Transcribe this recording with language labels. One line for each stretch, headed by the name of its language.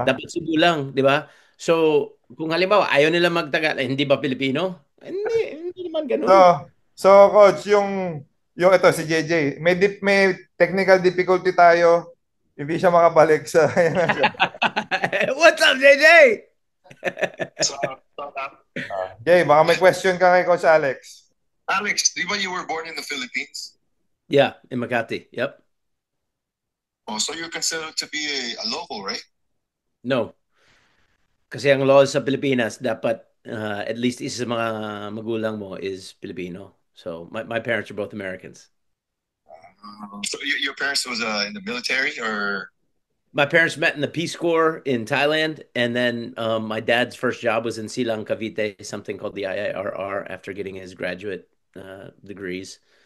Filipino: Dapat Cebu lang, di ba? So, kung halimbawa, ayaw nila hindi ba Pilipino? Hindi naman So, coach, yung ito si JJ, may technical difficulty tayo. Hindi siya makabalik sa ayan na siya.
English: What's up, JJ? So,
Filipino: Jay, baka may question ka kay Coach Alex.
English: Alex,
Filipino: di ba
English: you were born in the Philippines? Yeah, in Makati. Yep. Oh, so you're considered to be a local, right? No.
Filipino: Kasi ang laws sa Pilipinas, dapat at least isa sa mga magulang mo is Filipino.
English: So, my parents are both Americans. So your parents was in the military, or My parents met in the Peace Corps in Thailand, and then my dad's first job was in Silang, Cavite, something called the IIRR after getting his graduate degrees.